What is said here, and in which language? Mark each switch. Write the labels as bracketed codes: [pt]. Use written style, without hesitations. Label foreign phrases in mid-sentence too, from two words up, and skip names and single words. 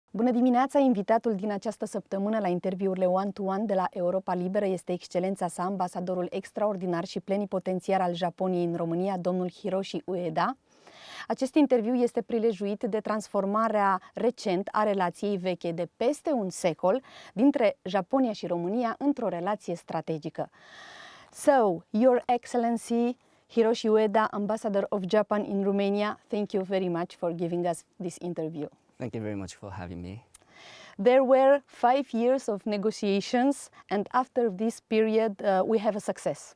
[ro] Bună dimineața! Invitatul din această săptămână la interviurile [en] one-to-one [ro] de la Europa Liberă este excelența sa, ambasadorul extraordinar și plenipotențiar al Japoniei în România, domnul Hiroshi Ueda. Acest interviu este prilejuit de transformarea recent a relației veche de peste un secol dintre Japonia și România într-o relație strategică. [en] So, Your Excellency Hiroshi Ueda, Ambassador of Japan in Romania, thank you very much for giving us this interview. Thank you very much for having me. There were 5 years of negotiations, and after this period we have a success.